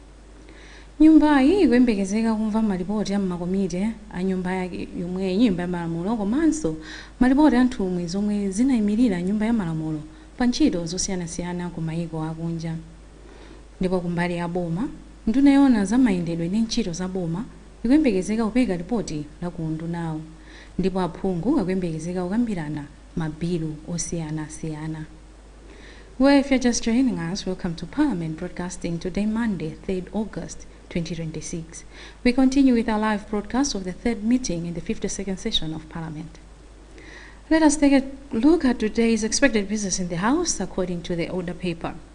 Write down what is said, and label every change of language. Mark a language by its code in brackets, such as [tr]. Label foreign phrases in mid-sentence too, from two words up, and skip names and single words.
[ny] Nyumbayi ikuyembekezeka kumva malipoti a makomiti a nyumba yake yomwe Nyumba ya Malamulo komanso malipoti a nthumwi zomwe zinayimirira Nyumba ya Malamulo pa ntchito zosiyanasiyana ku mayiko akunja. Ndipo kumbali ya boma, nduna yowona za mayendedwe ndi ntchito za boma ikuyembekezeka kupereka ripoti la ku undunawo, ndipo aphungu akuyembekezeka kukambirana mabilu osiyanasiyana. [en] Well, if you're just joining us, welcome to Parliament Broadcasting today, Monday, 3rd August 2026. We continue with our live broadcast of the third meeting in the 52nd session of Parliament. Let us take a look at today's expected business in the House according to the order paper.